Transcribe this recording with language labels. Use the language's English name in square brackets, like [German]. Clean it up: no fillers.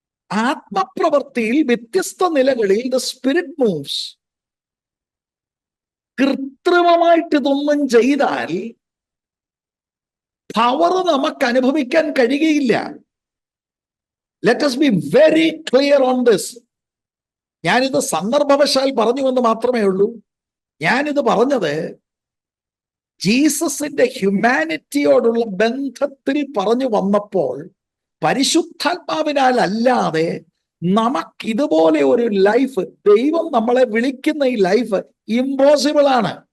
[Malayalam] ആത്മപ്രവൃത്തിയിൽ വ്യത്യസ്ത നിലകളിൽ [English] The spirit moves. [Malayalam] കൃത്രിമമായിട്ട് ഇതൊന്നും ചെയ്താൽ പവർ നമുക്ക് അനുഭവിക്കാൻ കഴിയുകയില്ല. [English] Let us be very clear on this. [Malayalam] ഞാനിത് സന്ദർഭവശാൽ പറഞ്ഞുവെന്ന് മാത്രമേ ഉള്ളൂ. ഞാനിത് പറഞ്ഞത് ജീസസിന്റെ ഹ്യൂമാനിറ്റിയോടുള്ള ബന്ധത്തിൽ പറഞ്ഞു വന്നപ്പോൾ പരിശുദ്ധാത്മാവിനാൽ അല്ലാതെ നമുക്കിതുപോലെ ഒരു ലൈഫ്, ദൈവം നമ്മളെ വിളിക്കുന്ന ഈ ലൈഫ് ഇമ്പോസിബിൾ ആണ്.